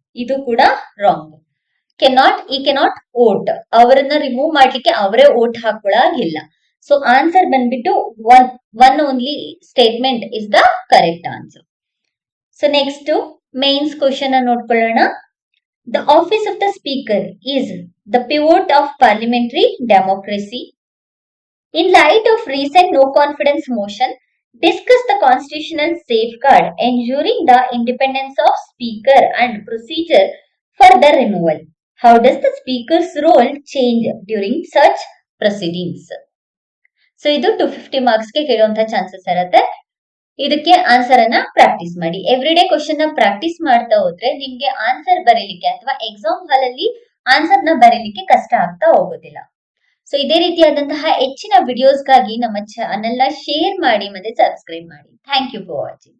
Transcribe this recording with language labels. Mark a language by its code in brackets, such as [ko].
[kn] ಇದು ಕೂಡ wrong. Cannot vote, ಅವರನ್ನ ರಿಮೂವ್ ಮಾಡ್ಲಿಕ್ಕೆ ಅವರೇ ವೋಟ್ ಹಾಕೊಳ್ಳಾಗಿಲ್ಲ. [en] so answer [kn] ಬಂದ್ಬಿಟ್ಟು [en] One only statement is the correct answer. [kn] So next mains question ನೋಡ್ಕೊಳ್ಳೋಣ. [en] The office of the speaker is the pivot of parliamentary democracy. In light of recent no confidence motion, discuss the constitutional safeguard ensuring the independence of speaker and procedure for the removal. How does the speaker's role change during such proceedings? [kn] So ಇದು 250 ಮಾರ್ಕ್ಸ್ಗೆ ಕೇಳುವಂತಹ chances ಇರುತ್ತೆ. ಇದಕ್ಕೆ answer ಅನ್ನ practice ಮಾಡಿ. Every day question ನ practice ಮಾಡ್ತಾ ಹೋದ್ರೆ ನಿಮ್ಗೆ ಆನ್ಸರ್ ಬರೀಲಿಕ್ಕೆ ಅಥವಾ ಎಕ್ಸಾಮ್ ಹಾಲ್ ಅಲ್ಲಿ ಆನ್ಸರ್ ನ ಬರೀಲಿಕ್ಕೆ ಕಷ್ಟ ಆಗ್ತಾ ಹೋಗೋದಿಲ್ಲ. ಸೊ ಇದೇ ರೀತಿಯಾದಂತಹ ಹೆಚ್ಚಿನ ವಿಡಿಯೋಸ್ಗಾಗಿ ನಮ್ಮ ಚಾನೆಲ್ ನ ಶೇರ್ ಮಾಡಿ ಮತ್ತೆ ಸಬ್ಸ್ಕ್ರೈಬ್ ಮಾಡಿ. Thank you for watching.